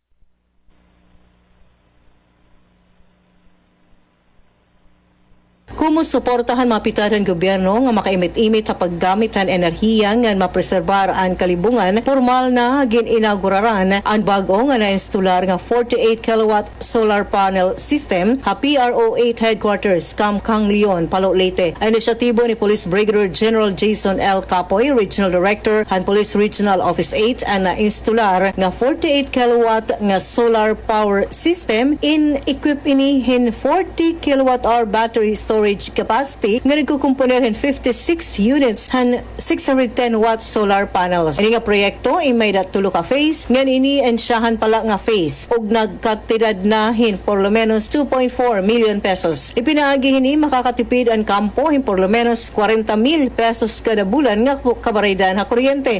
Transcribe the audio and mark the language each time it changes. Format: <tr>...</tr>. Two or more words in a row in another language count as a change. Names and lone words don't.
<war>Kumusuportahan mapitaran gobyerno nga makaimit-imit sa paggamit ng enerhiya nga mapreserbar ang kalibungan, formal na gininauguraran ang bago nga na-instalar nga 48 kilowatt</war> <en>solar panel system</en> <war>ha PRO8 headquarters Kamkang Leon, Palo Leyte. Ang inisyatibo ni Police Brigadier General Jason L. Capoy, Regional Director han Police Regional Office 8, ang na-instalar nga 48 kilowatt nga</war> <en>solar power system</en> <war>in equip ini hin 40</war> <en>kilowatt hour battery storage capacity</en> <war>nga nagkukumponer hin 56 units han 610 watts</war> <en>solar panels.</en> <war>Ini nga proyekto may tulo ka phase nga ini ensyahan pala nga phase ug nagkatidad na hin</war> <es>por lo menos</es> <war>2.4 million pesos. Ipinaagi hini makakatipid ang kampo hin</war> <es>por lo menos</es> <war>40,000 pesos kada bulan nga kabaraydan ha kuryente.</war>